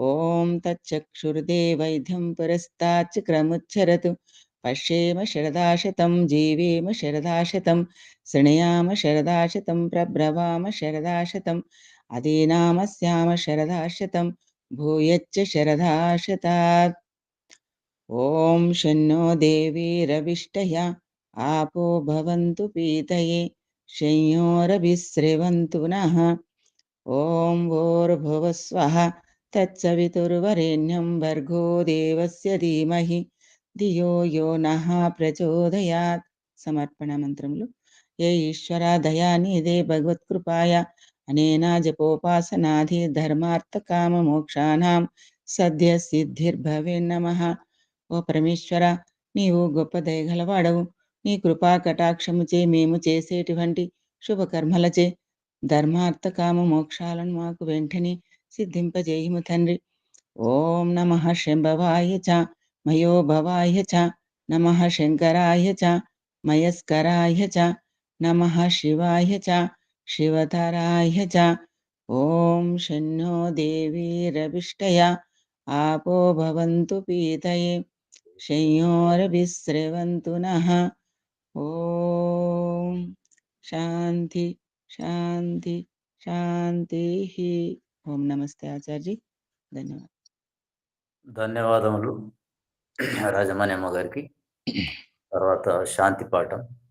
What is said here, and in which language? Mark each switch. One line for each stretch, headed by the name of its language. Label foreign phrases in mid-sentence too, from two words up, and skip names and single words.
Sanskrit: ఓం తచ్చక్షుర్దేవైధ్యం పురస్తాచ్చక్రముచ్చరతు పశ్యేమ శరదాశతం జీవేమ శరదాశతం శృణయామ శరదాశతం ప్రబ్రవామ శరదాశతం అదీనామస్యామ శరదాశతం భూయచ్చ శరదాశతాత్. ఓం శన్నో దేవీరవిష్టయ आपो भवन्तु पीतये शंयोरभिस्रवन्तु नः. ॐ भूर्भुवस्वः तत्सवितुर्वरेण्यं भर्गो देवस्य धीमहि धियो यो नः प्रचोदयात्.
Telugu: సమర్పణ మంత్రములు.
Sanskrit: ఏ ఈశ్వర దయానిధే భగవత్కృపాయ అనేన జపోపాసనాధి ధర్మార్థ కామ మోక్షానాం సద్య సిద్ధిర్భవే నమః.
Telugu: ఓ పరమేశ్వర, నీవు గొప్ప దయగలవాడవు. నీ కృపా కటాక్షముచే మేము చేసేటువంటి శుభకర్మలచే ధర్మార్థ కామ మోక్షాలను మాకు వెంటనే సిద్ధింపజేయుము తండ్రి.
Sanskrit: ఓం నమః శంభవాయ చ మయోభవాయ చ నమః శంకరాయ చ మయస్కరాయ చ నమః శివాయ చ శివతరాయ చ. ఓం శన్నో దేవీరవిష్టయ आपो भवन्तु पीतये शंयोरभिस्रवन्तु नः. ఓం శాంతి శాంతి శాంతి. ఓం నమస్తే ఆచార్య. ధన్యవాదాలు.
Telugu: ధన్యవాదములు రాజమణ్యమ్మ గారికి. తర్వాత శాంతి పాఠం.